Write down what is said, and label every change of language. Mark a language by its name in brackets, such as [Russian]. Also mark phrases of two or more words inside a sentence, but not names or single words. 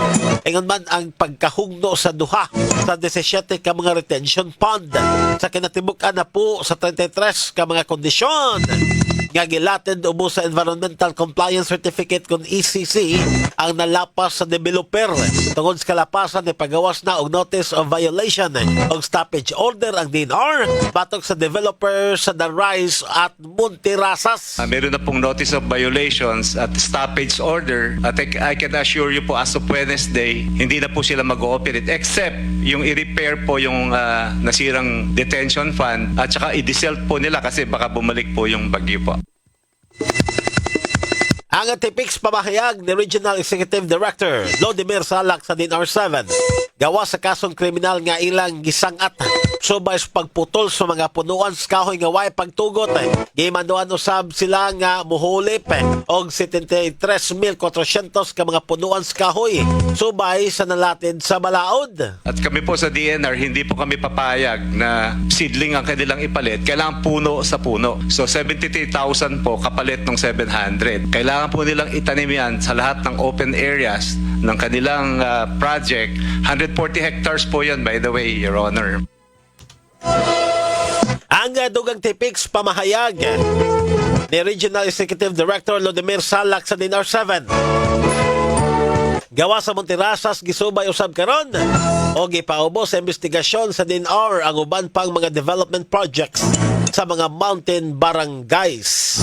[Cebuano] Ingon man ang pagkahugno sa duha sa 17 ka mga retention pond sa kinatibuk-an na po sa 33 ka mga kondisyon nga gilatid ubo sa [English] Environmental Compliance Certificate [Cebuano] kung ECC ang nalapas sa developer. Tungod sa kalapasan ni pagawas na og [English] notice of violation [Cebuano] og [English] stoppage order [Cebuano] ang DNR batok sa developer sa The Rise at Monterazas. [Filipino] Meron na pong [English] notice of violations [Filipino] at [English] stoppage order [Filipino] at [English] I can assure you po as of Wednesday, [Filipino] hindi na po sila mag-ooperate except yung i-repair po yung nasirang [English] detention fund [Filipino] at saka i-disselt po nila kasi baka bumalik po yung bagyo po. [Cebuano] Ang tipix pamahayag ni Regional Executive Director Lodimir Salak sa DNR7 gawa sa kasong kriminal nga ilang gisangat subay sa pagputol sa mga punuan sa kahoy nga way pagtugot. Gimanduan usab sila nga muhulip og 73,400 ka mga punuan sa kahoy subay sa nalatid sa balaod. [Filipino] At kami po sa DNR, hindi po kami papayag na seedling ang kanilang ipalit. Kailangan puno sa puno. So 73,000 po kapalit ng 700. Kailangan po nilang itanim yan sa lahat ng open areas ng kanilang project. 140 hectares po yan, [English] by the way, Your Honor. [Cebuano] Ang dugang tipik sa pamahayag ni Regional Executive Director Lodemir Salak sa DNR 7. Gawa sa Monterrasas gisubay usab karon o gipaubos sa investigasyon sa DNR ang uban pang mga [English] development projects [Cebuano] sa mga mountain barangays.